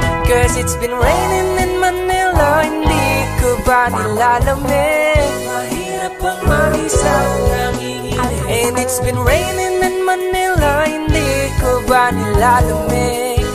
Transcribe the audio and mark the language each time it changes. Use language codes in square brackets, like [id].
[en] Cause it's been raining in Manila, [tl] hindi ko ba nilalamig? Mahirap ang mag-isang nanginginig. [en] And it's been raining in Manila, [tl] hindi ko ba nilalamig?